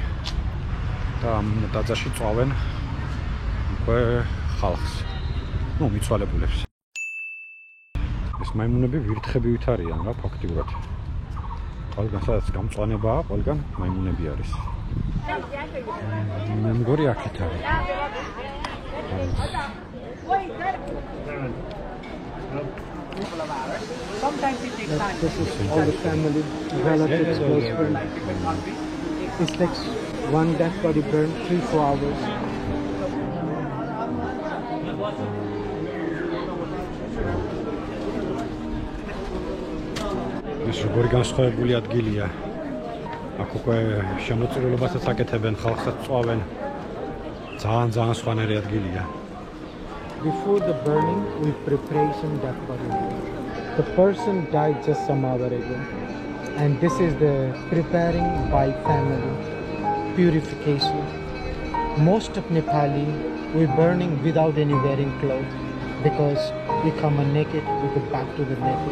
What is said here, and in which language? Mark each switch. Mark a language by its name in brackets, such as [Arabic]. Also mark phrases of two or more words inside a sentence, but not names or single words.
[Georgian] და ამ ტაძარში წვავენ უკვე ხალხს. ნუ მიცვალებულებს. ეს მაიმუნები ვირთხებივით არიან რა ფაქტიურად. ყველგან სადაც გამწვანებაა, ყველგან მაიმუნები არის. მე მგონი აქეთ არის. [English] Sometimes it takes time. This is all the family, relatives, close friends. It's like one dead body burned 3-4 hours. [Georgian] ეს როგორი განსხვავებული ადგილია. აქ უკვე შემოწირულობასაც აკეთებენ, ხალხსაც წვავენ. ძალიან სხვანაირი ადგილია. [English] Before the burning, we prepare some dead body. The person died just some hour ago, and this is the preparing by family, purification. Most of Nepali, we burning without any wearing clothes, because we come naked, we go back to the naked.